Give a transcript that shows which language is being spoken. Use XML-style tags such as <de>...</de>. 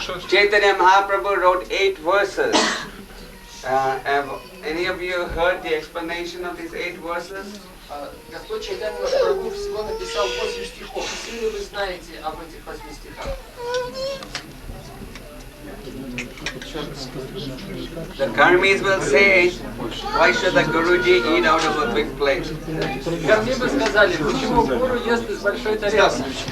<en>Chaitanya Mahaprabhu wrote 8 verses. Have any of you heard the explanation of these 8 verses?</en> <ru>Господь Чайтанья Махапрабху всего написал 8 стихов. Все ли вы знаете об этих 8 стихах?</ru> <en>The Karmis will say, why should the Guruji eat out of a big plate?</en> <ru>Карми бы сказали, почему гуру ест из большой тарелки?</ru>